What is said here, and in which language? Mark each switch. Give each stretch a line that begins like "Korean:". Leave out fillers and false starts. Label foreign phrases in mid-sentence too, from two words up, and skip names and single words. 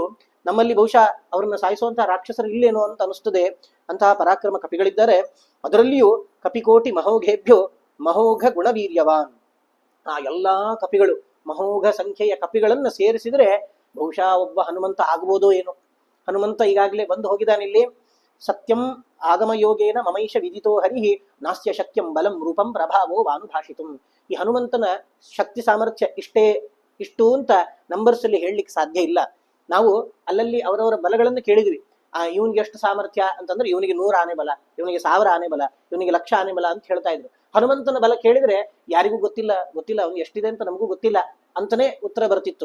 Kannada: ನಮ್ಮಲ್ಲಿ ಬಹುಶಃ ಅವ್ರನ್ನ ಸಾಯಿಸುವಂತಹ ರಾಕ್ಷಸರು ಇಲ್ಲೇನೋ ಅಂತ ಅನಿಸ್ತದೆ. ಅಂತಹ ಪರಾಕ್ರಮ ಕಪಿಗಳಿದ್ದಾರೆ.
Sanskrit: ಅದರಲ್ಲಿಯೂ ಕಪಿಕೋಟಿ ಮಹೌಘೇಭ್ಯೋ ಮಹೌಘ ಗುಣವೀರ್ಯವಾನ್.
Kannada: ಆ ಎಲ್ಲಾ ಕಪಿಗಳು, ಮಹೌಘ ಸಂಖ್ಯೆಯ ಕಪಿಗಳನ್ನ ಸೇರಿಸಿದ್ರೆ ಬಹುಶಃ ಒಬ್ಬ ಹನುಮಂತ ಆಗ್ಬೋದೋ ಏನೋ. ಹನುಮಂತ ಈಗಾಗಲೇ ಬಂದು ಹೋಗಿದ್ದಾನಿಲ್ಲಿ.
Sanskrit: ಸತ್ಯಂ ಆಗಮ ಯೋಗೇನ ಮಮೈಷ ವಿದಿತೋ ಹರಿಹಿ ನಾಸ್ಯ ಶಕ್ಯಂ ಬಲಂ ರೂಪಂ ಪ್ರಭಾವೋ ವಾನುಭಾಷಿತುಂ.
Kannada: ಈ ಹನುಮಂತನ ಶಕ್ತಿ ಸಾಮರ್ಥ್ಯ ಇಷ್ಟು ಅಂತ ನಂಬರ್ಸ್ ಅಲ್ಲಿ ಹೇಳಲಿಕ್ಕೆ ಸಾಧ್ಯ ಇಲ್ಲ. ನಾವು ಅಲ್ಲಲ್ಲಿ ಅವರವರ ಬಲಗಳನ್ನು ಕೇಳಿದ್ವಿ. ಇವನಿಗೆ ಎಷ್ಟು ಸಾಮರ್ಥ್ಯ ಅಂತಂದ್ರೆ ಇವನಿಗೆ 100 ಆನೆ ಬಲ, ಇವನಿಗೆ 1000 ಆನೆ ಬಲ, ಇವನಿಗೆ 1,00,000 ಆನೆ ಬಲ ಅಂತ ಹೇಳ್ತಾ ಇದ್ರು. ಹನುಮಂತನ ಬಲ ಕೇಳಿದ್ರೆ ಯಾರಿಗೂ ಗೊತ್ತಿಲ್ಲ ಅವ್ನು ಎಷ್ಟಿದೆ ಅಂತ ನಮಗೂ ಗೊತ್ತಿಲ್ಲ ಅಂತಾನೆ ಉತ್ತರ ಬರ್ತಿತ್ತು.